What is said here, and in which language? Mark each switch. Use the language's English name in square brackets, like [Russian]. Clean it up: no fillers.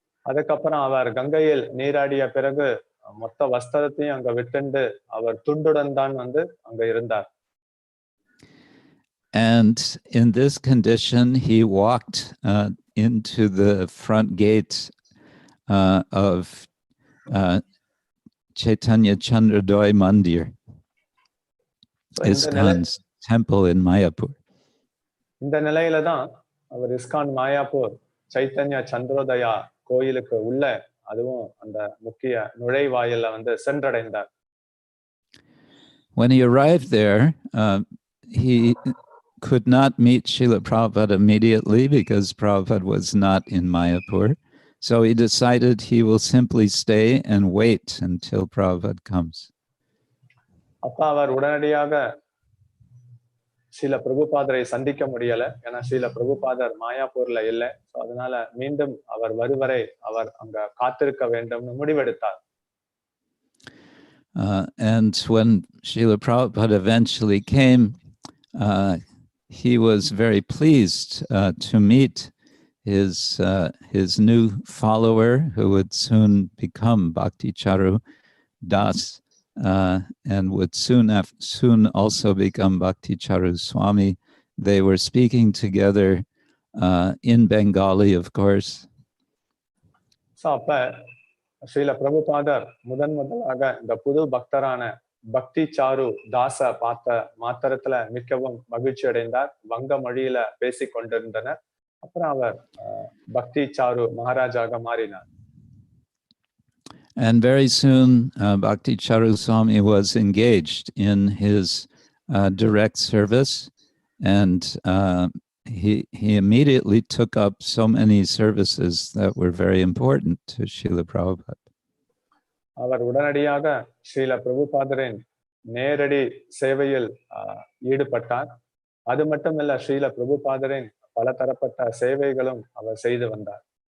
[Tamil] அதுக்கப்புறம் அவர் கங்கையில் நீராடிய பிறகு மொத்த வஸ்திரத்தையும் அங்க விட்டுண்டு அவர் துண்டுடன் தான் வந்து அங்க இருந்தார். [English] And in this condition, he walked into the front gate of Chaitanya Chandradoy Mandir, ISKCON's temple in Mayapur. [Tamil] இந்த நிலையில தான் அவர் இஸ்கான் மாயாப்பூர் சைத்தன்ய சந்திரோதயா கோயிலுக்கு உள்ள, அதுவும் அந்த முக்கிய நுழைவாயில வந்து சென்றடைந்தார். [English] When he arrived there, he could not meet Srila Prabhupada immediately because Prabhupada was not in Mayapur. So he decided he will simply stay and wait until Prabhupada comes. [Tamil] அப்ப அவர் உடனடியாக ஸ்ரீல பிரபுபாதரை சந்திக்க முடியல, ஏன்னா ஸ்ரீல பிரபுபாதர் மாயாப்பூர்ல இல்லை. அதனால மீண்டும் அவர் வருவரை அவர் அங்க காத்திருக்க வேண்டும்னு முடிவெடுத்தார். [English] And when Srila Prabhupada eventually came, he was very pleased to meet his new follower, who would soon become Bhakti Charu Das, and would soon also become Bhakti Charu Swami. They were speaking together in Bengali, of course. [Tamil] So, அப்ப ஸ்ரீல பிரபுபாதர் முதலாக இந்த புது பக்தரான பக்தி sir தாச பார்த்த மாத்திரத்துல மிகவும் மகிழ்ச்சி அடைந்தார். வங்க மொழியில பேசிக் கொண்டிருந்தனர். அப்புறம் அவர் பக்தி சாரு மகாராஜாக மாறினார். [English] And very soon, Bhakti Charu Swami was engaged in his direct service, and he immediately took up so many services that were very important to Srila Prabhupada. [Tamil] அவர் உடனடியாக ஸ்ரீல பிரபுபாதரின் நேரடி சேவையில் ஈடுபட்டார். அது மட்டுமல்ல, ஸ்ரீல பிரபுபாதரின் பலதரப்பட்ட சேவைகளும் அவர் செய்து வந்தார்.